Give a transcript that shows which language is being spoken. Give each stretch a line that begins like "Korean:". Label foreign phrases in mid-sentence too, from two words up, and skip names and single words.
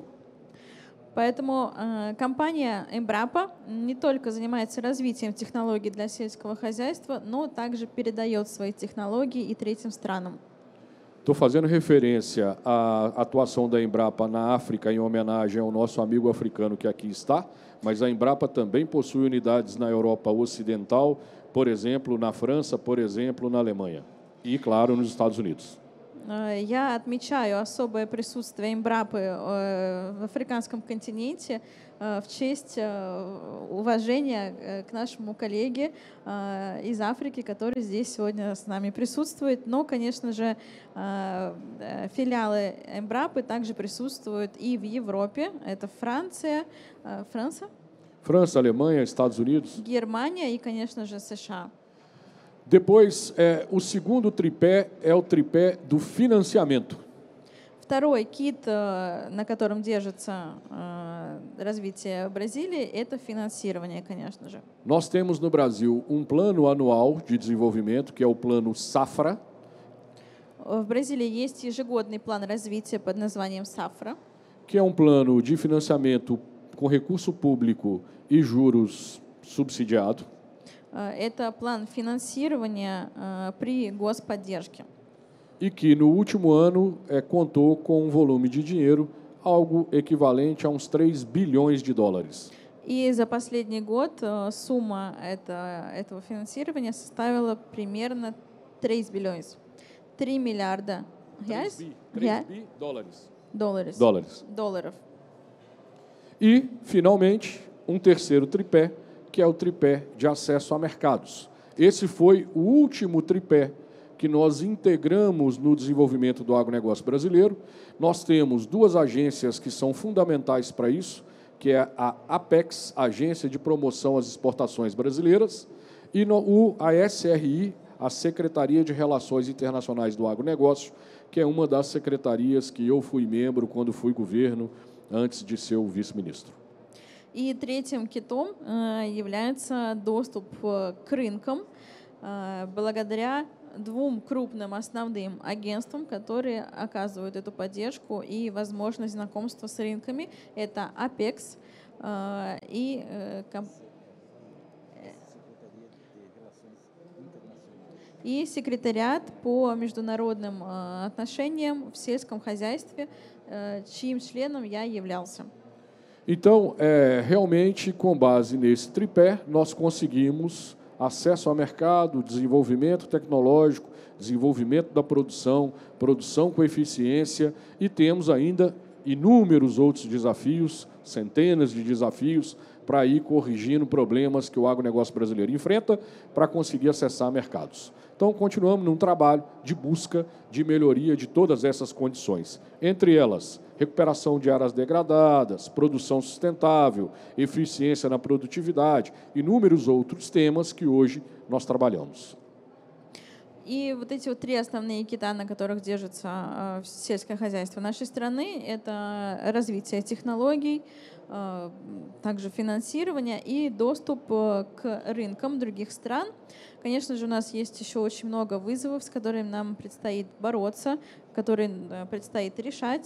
Russian: Поэтому компания Embrapa не только занимается развитием технологий для сельского хозяйства, но также передает свои технологии и третьим странам.
Portuguese: Estou fazendo referência à atuação da Embrapa na África em homenagem ao nosso amigo africano que aqui está, mas a Embrapa também possui unidades na Europa Ocidental, por exemplo, na França, por exemplo, na Alemanha e, claro, nos Estados Unidos.
Russian: Я отмечаю особое присутствие Embrapa в африканском континенте в честь уважения к нашему коллеге из Африки, который здесь сегодня с нами присутствует. Но, конечно же, филиалы Embrapa также присутствуют и в Европе. Это Франция,
Portuguese: França, Alemanha, Estados Unidos.
Russian: Германия и, конечно же, США.
Portuguese: Depois, o segundo tripé é o tripé do financiamento.
Russian: Второй кит, на котором держится развитие Бразилии, это финансирование, конечно же.
Portuguese: Nós temos no Brasil um plano anual de desenvolvimento, que é o plano Safra.
Russian: В Бразилии есть ежегодный план развития под названием Safra,
Portuguese: que é um plano de financiamento com recurso público e juros subsidiado.
Russian: Это план финансирования при господдержке.
Portuguese: E que no último ano contou com um volume de dinheiro algo equivalente a uns 3 bilhões de dólares.
Russian: И за последний год сумма этого финансирования составила примерно 3 bilhões. 3 миллиарда reais?
Portuguese: 3 bi dólares.
Russian: Долларов.
Portuguese: E, finalmente, um terceiro tripé, que é o tripé de acesso a mercados. Esse foi o último tripé que nós integramos no desenvolvimento do agronegócio brasileiro. Nós temos duas agências que são fundamentais para isso, que é a Apex, Agência de Promoção às Exportações Brasileiras, e a SRI, a Secretaria de Relações Internacionais do Agronegócio, que é uma das secretarias que eu fui membro quando fui governo, antes de ser o vice-ministro.
Russian: И третьим китом является доступ к рынкам благодаря двум крупным основным агентствам, которые оказывают эту поддержку и возможность знакомства с рынками. Это Apex и секретариат по международным отношениям в сельском хозяйстве, чьим членом я являлся.
Portuguese: Então, realmente, com base nesse tripé, nós conseguimos acesso ao mercado, desenvolvimento tecnológico, desenvolvimento da produção, produção com eficiência, e temos ainda inúmeros outros desafios, centenas de desafios, para ir corrigindo problemas que o agronegócio brasileiro enfrenta para conseguir acessar mercados. Então, continuamos num trabalho de busca de melhoria de todas essas condições. Entre elas, recuperação de áreas degradadas, produção sustentável, eficiência na produtividade, inúmeros outros temas que hoje nós trabalhamos.
Russian: И вот эти вот три основные кита, на которых держится сельское хозяйство нашей страны, это развитие технологий, также финансирование и доступ к рынкам других стран. Конечно же, у нас есть еще очень много вызовов, с которыми нам предстоит бороться, которые предстоит решать.